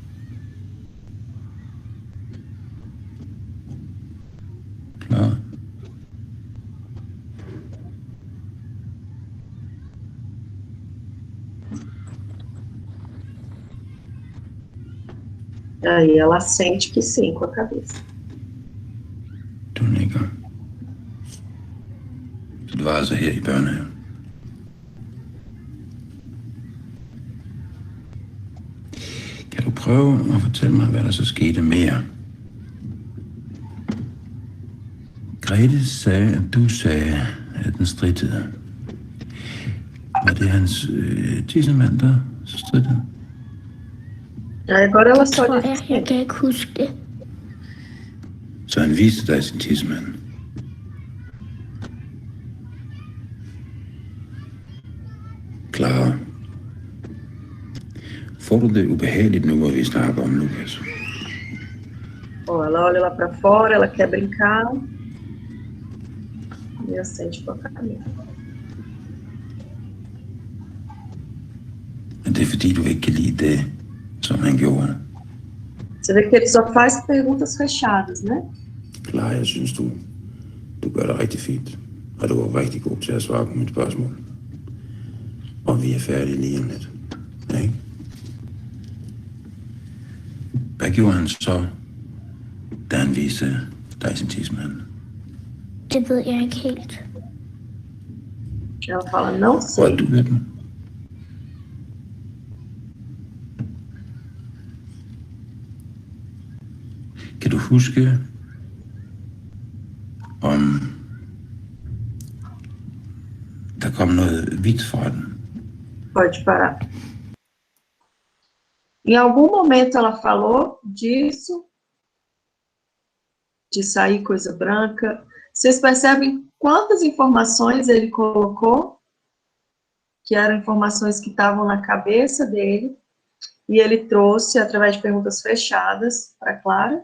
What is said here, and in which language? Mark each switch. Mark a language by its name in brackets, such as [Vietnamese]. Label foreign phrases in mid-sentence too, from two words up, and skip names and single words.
[Danish] Klar. [Portuguese] Aí ela sente que sim, com a cabeça. [Danish] Du nikker. Så det var altså her i børnehaven. Kan du prøve at fortælle mig, hvad der så skete mere? Grete sagde, at du sagde, at den strittede. Var det hans tissemand, der strittede? [Portuguese] Agora ela só [Danish] Tror [Portuguese] disse [Danish] jeg kan ikke huske det. Så han viste dig sin tissemand. Clara. Får du det ubehageligt nu, hvor vi snakker om Lucas? [Portuguese] Ela olha lá para fora, ela quer brincar. E acende com a cabeça. [Danish] Men det er fordi, du ikke kan lide det, som han gjorde. [Portuguese] Você vê que ele só faz perguntas fechadas, né? [Danish] Clara, jeg synes, du gør det rigtig fint. Og du var rigtig god til at svare på mit spørgsmål. Og vi er færdige lige om lidt. Ja, ikke? Hvad gjorde han så, da han viste dig sin tidsmand? Det ved jeg ikke helt. [Portuguese] Ela fala, não sei. [Danish] Hvor du ved den? Kan du huske, om der kom noget hvidt fra den? [Portuguese] Pode parar. Em algum momento ela falou disso, de sair coisa branca. Vocês percebem quantas informações ele colocou, que eram informações que estavam na cabeça dele, e ele trouxe através de perguntas fechadas para Clara.